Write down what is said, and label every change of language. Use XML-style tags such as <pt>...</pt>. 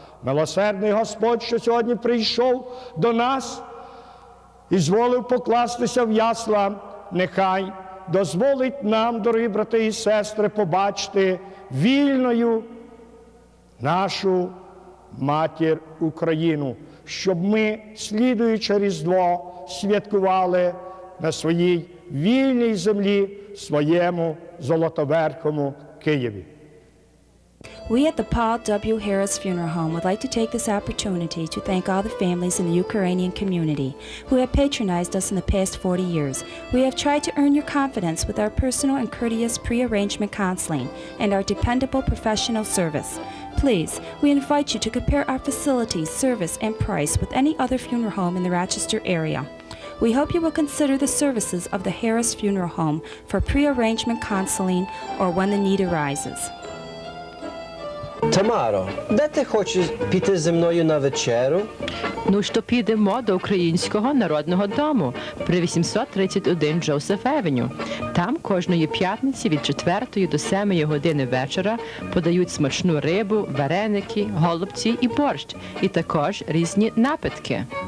<uk>Милосердний Господь, що сьогодні прийшов до нас і зволив покластися в ясла, нехай дозволить нам, дорогі брати і сестри, побачити вільною нашу матір Україну, щоб ми, слідуючи Різдво, святкували на своїй вільній землі, своєму золотоверхому Києві.</uk> <en>We at the Paul W. Harris Funeral Home would like to take this opportunity to thank all the families in the Ukrainian community who have patronized us in the past 40 years. We have tried to earn your confidence with our personal and courteous pre-arrangement counseling and our dependable professional service. Please, we invite you to compare our facilities, service, and price with any other funeral home in the Rochester area. We hope you will consider the services of the Harris Funeral Home for pre-arrangement counseling or when the need arises.</en> <uk>Тамаро, де ти хочеш піти зі мною на вечерю? Ну, що підемо до Українського народного дому при 831 Джозеф Евеню. Там кожної п'ятниці від 4 до 7 години вечора подають смачну рибу, вареники, голубці і борщ, і також різні напитки.</uk>